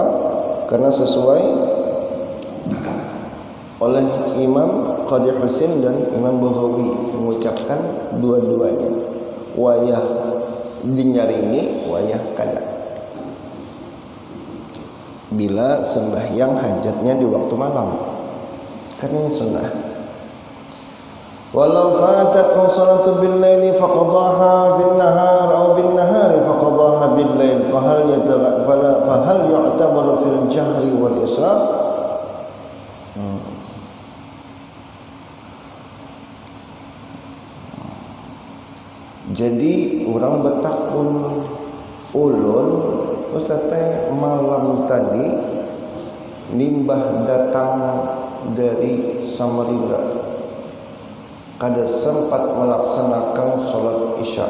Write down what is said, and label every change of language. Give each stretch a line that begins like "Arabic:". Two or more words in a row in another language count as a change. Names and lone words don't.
Indonesian: Karena sesuai oleh Imam Qadhi Husain dan Imam Baghawi mengucapkan dua-duanya.
Banjar: Wayah dinyaringi, wayah kada.
Indonesian: Bila sembahyang hajatnya di waktu malam, karena ini sunnah.
Arabic: ولو فاتت صلاة بالليل فقضاها بالنهار أو بالنهار فقضاها بالليل فهل يعتبر في الجهر والإسرار.
Banjar: Jadi orang bertakun ulun Ustaz malam tadi limbah datang dari Samarinda, kada sempat melaksanakan solat isya.